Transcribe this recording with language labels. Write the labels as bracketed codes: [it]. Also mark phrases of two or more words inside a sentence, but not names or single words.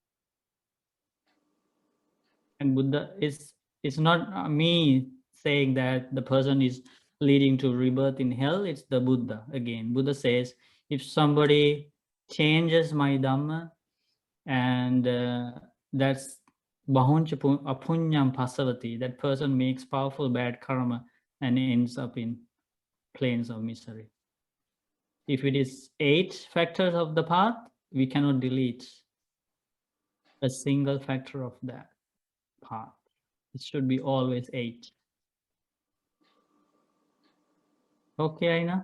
[en] And Buddha it's not me saying that the person is leading to rebirth in hell, it's the Buddha again. Buddha says, if somebody changes my Dhamma, and that's [pi] bahuncha apunyam pasavati, [en] that person makes powerful bad karma and ends up in planes of misery. If it is 8 factors of the path, we cannot delete a single factor of that path. It should be always 8. Okay, Aina?